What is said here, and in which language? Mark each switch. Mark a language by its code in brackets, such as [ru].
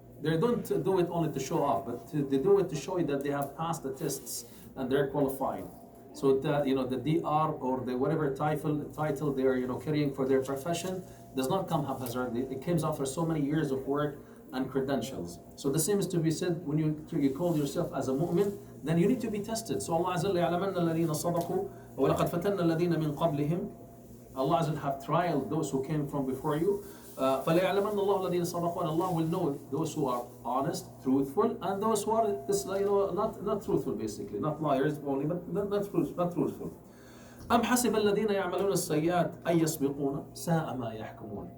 [en] They don't do it only to show off, but they do it to show you that they have passed the tests and they're qualified. So that the DR or the whatever title they are carrying for their profession does not come haphazardly. It comes after so many years of work and credentials. So the same is to be said when you call yourself as a mu'min, then you need to be tested. [ar] So Allah Azza wa Jalla يَعْلَمَنَّ الَّذِينَ صَدَقُوا وَلَقَدْ فَتَنَّ الَّذِينَ مِنْ قَبْلِهِمْ. [en] Allah Azza wa Jalla have trialed those who came from before you. [ar] فَلَيَعْلَمَنَّ اللَّهُ الَّذِينَ صَدَقُوا, [en] and Allah will know those who are honest, truthful, and those who are not truthful, basically, not liars only, but not truthful. [ar] أَمْ حَسِبَ الَّذِينَ يَعْمَلُونَ السَّيِّئَاتِ أَن يَسْبِقُونَ سَاءَ مَا يَحْكُمُونَ.